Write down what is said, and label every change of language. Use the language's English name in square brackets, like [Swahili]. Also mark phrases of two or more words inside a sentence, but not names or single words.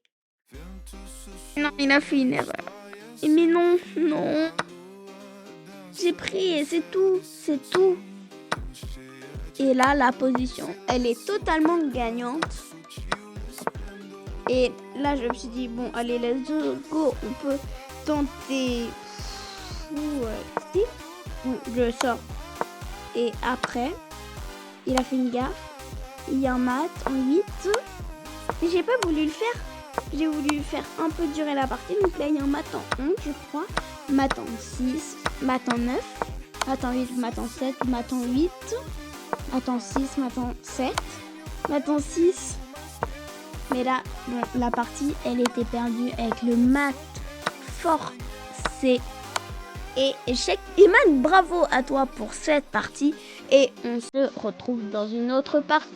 [French] Non, il a fait une erreur. Mais non. J'ai pris et c'est tout. Et là, la position, elle est totalement gagnante. Et là, je me suis dit, bon, allez, [English] let's go, [French] on peut tenter. Donc, je sors. Et après, il a fait une gaffe. Il y a un mat en 8. Mais j'ai pas voulu le faire. J'ai voulu faire un peu durer la partie. Donc là, il y a un mat en 11, je crois. Mat en 6, mat en 9, mat en 8, mat en 7, mat en 8, mat en 6, mat en 7. Maintenant 6. Mais là, bon, la partie, elle était perdue avec le mat forcé. Et échec. Iman, bravo à toi pour cette partie. Et on se retrouve dans une autre partie.